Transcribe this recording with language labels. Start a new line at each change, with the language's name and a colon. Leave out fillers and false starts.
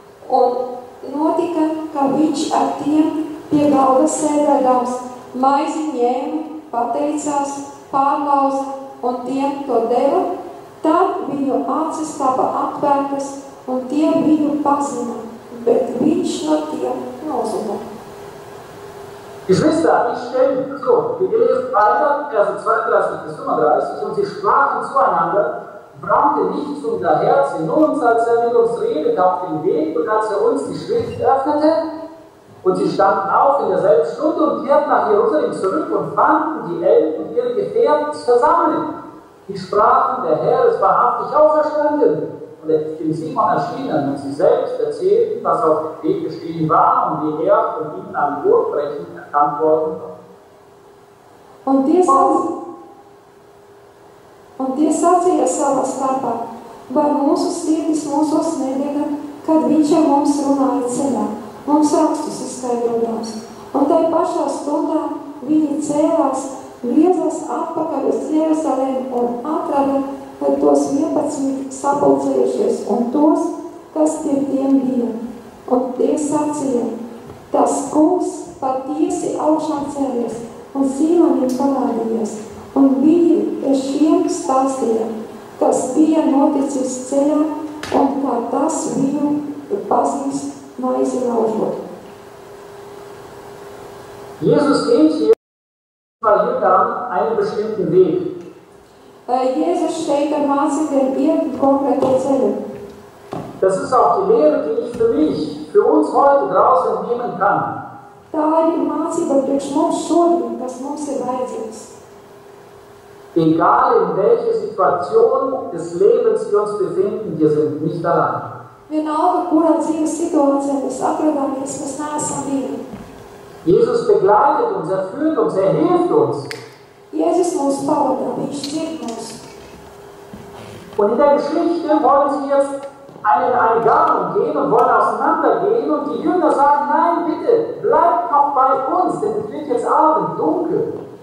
Latvian: Un notika, ka viņš ar tiem pie galda sēdēdams maizi ņēma, pateicās, pārlauza un tiem to deva. Tad viņu acis tapa atvērtas un tie viņu pazina, bet viņš no tiem nozuda.
German: Geschwister, ich stelle mich so, wir lesen weiter, Verse 32 bis 35, und sie sprachen zueinander: brannte nicht unser Herz in uns, als er mit uns redete auf dem Weg und als er uns die Schrift öffnete? Und sie standen auf in derselben Stunde und kehrten nach Jerusalem zurück und fanden die Eltern und ihre Gefährten versammelt. Die sprachen: der Herr ist wahrhaftig auferstanden. Und er ist dem Simon erschienen, und sie selbst erzählten, was auf dem Weg geschehen war und wie er von ihnen am Brotbrechen erkannt worden war.
Latvian: Un tie sacīja savā starpā: vai mūsu sirdis mūsos nedega, kad viņš ar mums runāja ceļā, mums rakstus izskaidrodams. Un tai pašā stundā viņi cēlās, griezās atpakaļ uz Jerusalemi un atrada tos 11 sapulcējušies un tos, kas pie tiem bija. Un tie sacīja: tas kungs patiesi augšām cēlies un Sīmonim parādījās, un viņi šiem stāstīja, kas bija noticis ceļā, un kā tas viņu pazīst maizi laužot.
German: Jesus geht hier bei Jüngern einen bestimmten Weg.
Latvian: Jēzus šeit ar mācekļiem iet konkrēto ceļu.
German: Das ist auch die Lehre, die ich für mich, für uns heute draußen nehmen kann.
Latvian: Tā ir mācība priekš mums šodien, kas mums ir vajadzīgs.
German: Egal in welcher Situation des Lebens wir uns befinden, wir sind nicht allein.
Latvian: Vienalga, kurā dzīves situācijā mēs atrodāmies, mēs neesam vieni.
German: Jesus begleitet uns, er führt uns, er hilft uns.
Latvian: Jēzus mūs pavadā, viņš dzird mūs.
German: Und in der Geschichte wollen sie jetzt eine Gabelung gehen und wollen auseinandergehen und die Jünger sagen, nein, bitte, bleibt noch bei uns, denn es wird jetzt Abend, dunkel.